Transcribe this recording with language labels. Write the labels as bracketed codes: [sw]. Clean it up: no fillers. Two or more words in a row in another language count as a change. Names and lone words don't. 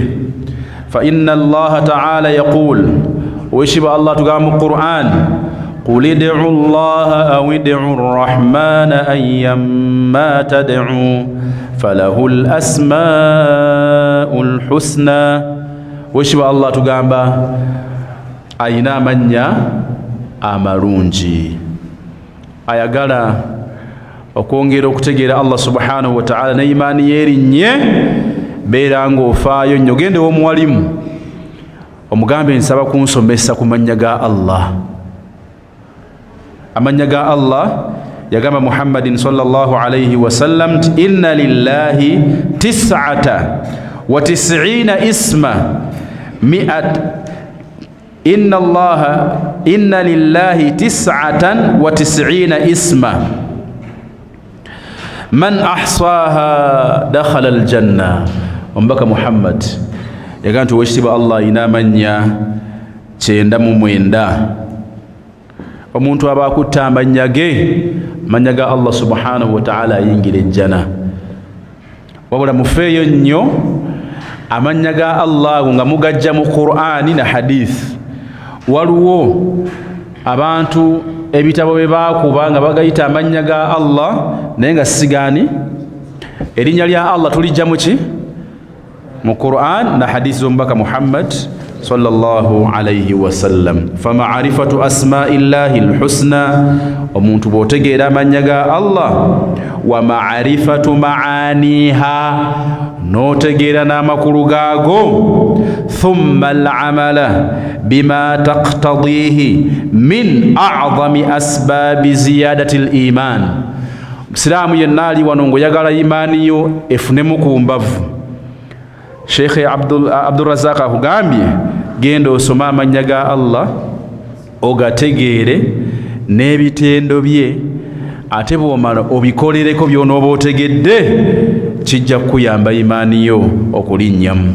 [ar] فإن الله تعالى يقول, [lg] weshiba Allah tugamba mu Qur'an, [ar] قل ادعوا الله أو ادعوا الرحمن أيا ما تدعوا فله الأسماء الحسنى. [lg] Weshiba Allah tugamba ayina amannya amalungi. Ayagala okwongera okutegeera Allah [ar] سبحانه وتعالى [lg] ne imaani yeerinnye, beera ng'ofaayo nnyo. Gende w'omuwalimu omugambe nsaba kunsomesa ku mannya ga Allah. Amanya ga Allah yagamba [ar] محمد صلى الله عليه وسلم إن لله 99 اسما إن لله 99 اسما من أحصاها دخل الجنة. [lg] Ombaka Muhammad yagamba nti wekitiibwa Allah ina amanya 99. Omuntu aba akutta amannya ge, mannya ga Allah [ar] سبحانه وتعالى [lg] ayingira ejjana. Wabula mufeeyo nnyo amannya ga Allah nga mugajja mu Qur'ani na hadith. Waliwo abantu ebitabo bye baakuba nga bagayita amannya ga Allah naye nga sigani. Erinnya lya Allah tulijja mu ki? Mu Qur'an na hadith z'omubaka Muhammad [ar] صلى الله عليه وسلم. فمعرفة أسماء الله الحسنى, [lg] omuntu bw'otegeera amannya ga Allah, [ar] ومعرفة معانيها, [lg] n'otegeera n'amakulu gaago, [ar] ثم العمل بما تقتضيه من أعظم أسباب زيادة الإيمان. [lg] Musiraamu yenna ali wano ng'oyagala imaani yo efunemu ku mbavu. Sheikh Abdurrazzaq akugambye genda osoma amannya ga Allah ogategeere n'ebitendo bye, ate bw'omala obikolereko by'onooba otegedde, kijja kukuyamba imaani yo okulinnyamu.